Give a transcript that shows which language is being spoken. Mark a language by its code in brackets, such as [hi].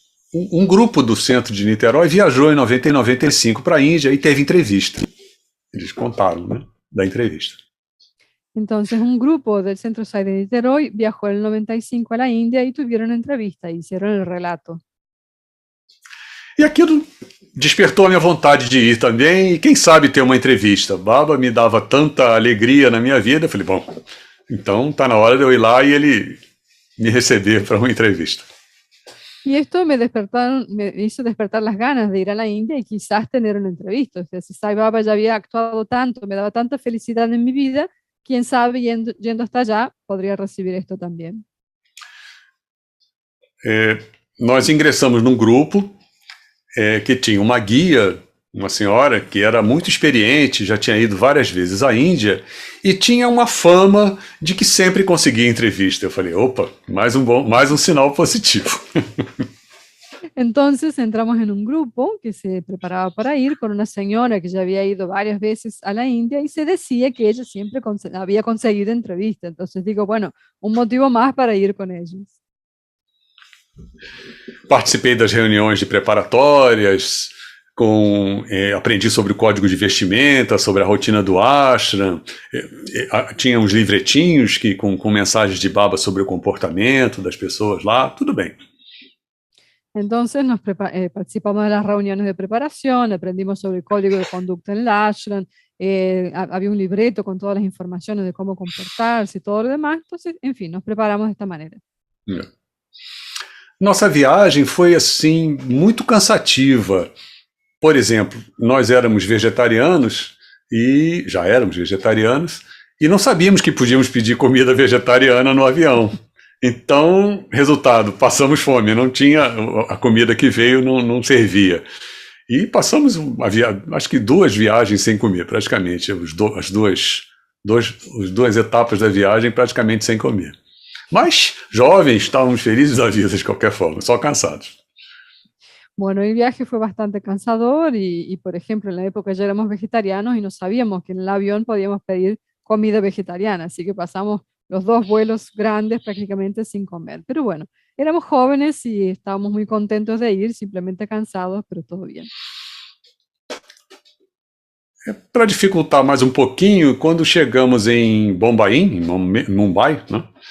[pt] Um grupo do centro de Niterói viajou em 90 e 95 para a Índia e teve entrevista. Eles contaram, né, da entrevista. [es] Entonces un grupo del Centro SAI de Niterói viajó en el 95 a la India y tuvieron entrevista, hicieron el relato. [pt] E aquilo despertou a minha vontade de ir também, e quem sabe ter uma entrevista. Baba me dava tanta alegria na minha vida, eu falei, bom, então tá na hora de eu ir lá e ele me receber para uma entrevista. [es] Y esto me hizo despertar las ganas de ir a la India y quizás tener una entrevista. O sea, si Sai Baba ya había actuado tanto, me daba tanta felicidad en mi vida, quién sabe, yendo hasta allá, podría recibir esto también. [pt] Nós ingressamos num grupo que tinha uma guia, uma senhora que era muito experiente, já tinha ido várias vezes à Índia e tinha uma fama de que sempre conseguia entrevista. Eu falei, opa, mais um sinal positivo. [es] Entonces entramos en un grupo que se preparaba para ir con una señora que ya había ido varias veces a la India y se decía que ella siempre había conseguido entrevista. Entonces digo, bueno, un motivo más para ir con ellos. [pt] Participei das reuniões de preparatórias, aprendi sobre o código de vestimenta, sobre a rotina do ashram, tinha uns livretinhos com mensagens de Baba sobre o comportamento das pessoas lá, tudo bem. [es] Entonces participamos de las reuniones de preparación, aprendimos sobre el código de conducta en el ashram, había un libreto con todas las informaciones de cómo comportarse y todo lo demás. Entonces, en fin, nos preparamos de esta manera. [pt] Nossa viagem foi, assim, muito cansativa. Por exemplo, nós éramos vegetarianos, e já éramos vegetarianos, e não sabíamos que podíamos pedir comida vegetariana no avião. Então, resultado, passamos fome, não tinha, a comida que veio não servia. E passamos, acho que 2 viagens sem comer, praticamente, as duas etapas da viagem praticamente sem comer. Mas, jovens, estávamos felizes da vida de qualquer forma, só cansados. [es] Bueno, el viaje fue bastante cansador y, por ejemplo, en la época ya éramos vegetarianos y no sabíamos que en el avión podíamos pedir comida vegetariana, así que pasamos los 2 vuelos grandes prácticamente sin comer. Pero bueno, éramos jóvenes y estábamos muy contentos de ir, simplemente cansados, pero todo bien. [pt] Para dificultar mais um pouquinho, quando chegamos em Mumbai, né?